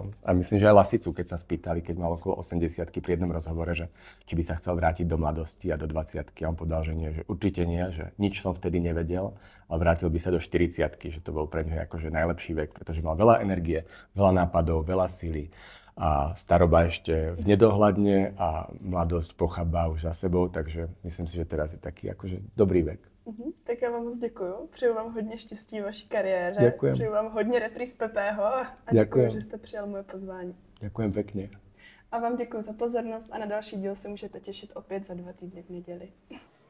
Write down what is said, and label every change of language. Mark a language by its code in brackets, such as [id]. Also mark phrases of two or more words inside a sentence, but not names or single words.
[sk] A myslím, že aj Lasicu, keď sa spýtali, keď mal okolo 80-ky pri jednom rozhovore, že či by sa chcel vrátiť do mladosti a do 20-ky, a on povedal, že nie, že určite nie, že nič som vtedy nevedel, ale vrátil by sa do 40-ky, že to bol pre neho akože najlepší vek, pretože mal veľa energie, veľa nápadov, veľa sily. A staroba ešte v nedohľadne a mladosť pochabá už za sebou, takže myslím si, že teraz je taký akože dobrý vek. [cs] Tak já vám moc děkuju. Přeju vám hodně štěstí v vaší kariéře. [sk] Ďakujem. [cs] Přeju vám hodně repríz Pepého a [sk] Ďakujem. [cs] děkuju, že jste přijal moje pozvání. [sk] Ďakujem pekne. [cs] A vám děkuju za pozornost a na další díl se můžete těšit opět za 2 týdny v neděli.